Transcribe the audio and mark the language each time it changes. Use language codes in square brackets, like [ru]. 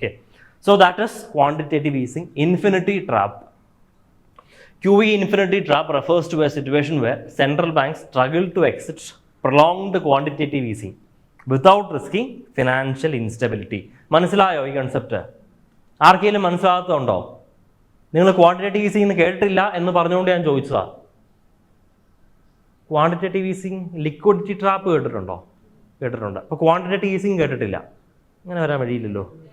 [en] Okay, so that is quantitative easing, infinity trap. QE infinity trap refers to a situation where central banks struggle to exit prolonged quantitative easing without risking financial instability. [ml] മനസ്സിലായോ ഈ concept? ആർക്കെങ്കിലും മനസ്സിലാകത്തുണ്ടോ? നിങ്ങൾ quantitative easing എന്ന് കേട്ടിട്ടില്ല എന്ന് പറഞ്ഞുകൊണ്ട് ഞാൻ ചോദിച്ചതാ. ക്വാണ്ടിറ്റേറ്റീവ് ഈസിങ്, ലിക്വിഡിറ്റി ട്രാപ്പ് കേട്ടിട്ടുണ്ടോ? കേട്ടിട്ടുണ്ട്. അപ്പോൾ ക്വാണ്ടിറ്റേറ്റീവ് ഈസിങ് കേട്ടിട്ടില്ല, അങ്ങനെ വരാൻ വഴിയില്ലല്ലോ.